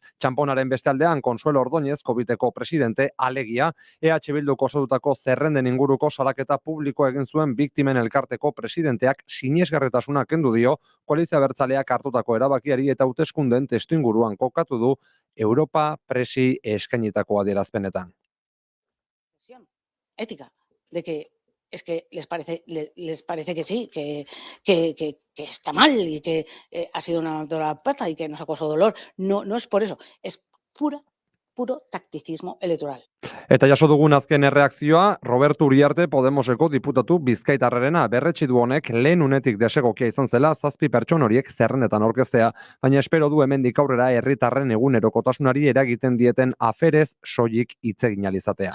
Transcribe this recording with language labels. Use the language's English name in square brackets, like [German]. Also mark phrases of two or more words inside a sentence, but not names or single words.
[Basque] Txamponaren beste aldean Consuelo Ordóñez Coviteko presidente alegia EH Bilduk osatutako zerrenden inguruko salaketa publiko egin zuen biktimen elkarteko presidenteak sinesgarritasuna kendu dio koalizio abertzaleak hartutako erabakiari eta hauteskunden testuinguruan kokatu du Europa presi eskainitako adierazpenetan. [Spanish] Ética, de que es que les parece que sí, que está mal y que ha sido una dura pata y que nos ha causado dolor. No es por eso, es puro tacticismo electoral. [Basque] Eta jaso dugun azken erreakzioa, Roberto Uriarte Podemoseko diputatu Bizkaitarrerena berretsi du honek lehen unetik desegokia izan zela 7 pertson horiek zerrendetan aurkeztea, baina espero du hemendik aurrera herritarren egunerokotasunari eragiten dieten aferez soilik hitz egin ahal izatea.